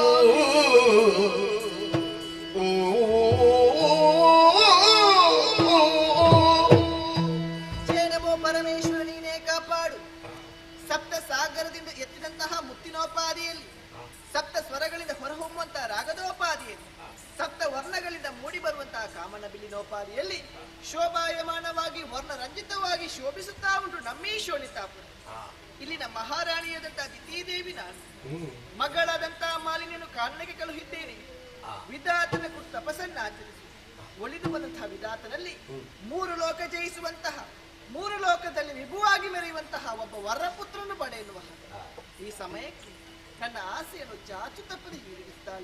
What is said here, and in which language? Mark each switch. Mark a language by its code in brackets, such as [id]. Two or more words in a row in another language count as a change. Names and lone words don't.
[kn] ಜೇನಮೋ ಪರಮೇಶ್ವರ ನೀನೇ ಕಾಪಾಡು. ಸಪ್ತ ಸಾಗರದಿಂದ ಎತ್ತಿದಂತಹ ಮುತ್ತಿನೋಪಾದಿಯಲ್ಲಿ, ಸಪ್ತ ಸ್ವರಗಳಿಂದ ಹೊರಹೊಮ್ಮುವಂತಹ ರಾಗದೋಪಾದಿಯಲ್ಲಿ, ಸಪ್ತ ವರ್ಣಗಳಿಂದ ಮೂಡಿ ಬರುವಂತಹ ಕಾಮನ ಬಿಲ್ಲಿನೋಪಾದಿಯಲ್ಲಿ ಶೋಭಾಯಮಾನವಾಗಿ ವರ್ಣರಂಜಿತವಾಗಿ ಶೋಭಿಸುತ್ತಾ ಉಂಟು ನಮ್ಮೀ ಶೋಣಿತಾಪುರ. ಇಲ್ಲಿನ ಮಹಾರಾಣಿಯಾದಂತಹ ದಿತಿದೇವಿ ನಾನು, ಮಗಳಾದಂತಹ ಮಾಲಿನ್ಯನು ಕಾರಣಕ್ಕೆ ಕಳುಹಿದ್ದೇನೆ. ವಿಧಾತನ ಕುರಿತು ತಪಸ್ಸನ್ನ ಆಚರಿಸಿ ಒಲಿದು ಬಂದಂತಹ ವಿಧಾತನಲ್ಲಿ 3 ಲೋಕ ಜಯಿಸುವಂತಹ, 3 ಲೋಕದಲ್ಲಿ ವಿಭುವಾಗಿ ಮೆರೆಯುವಂತಹ ಒಬ್ಬ ವರಪುತ್ರನು ಪಡೆಯಲು ಈ ಸಮಯಕ್ಕೆ ನನ್ನ ಆಸೆಯನ್ನು ಚಾಚು ತಪ್ಪದೆ ಈಡೇರಿಸುತ್ತಾಳೆ.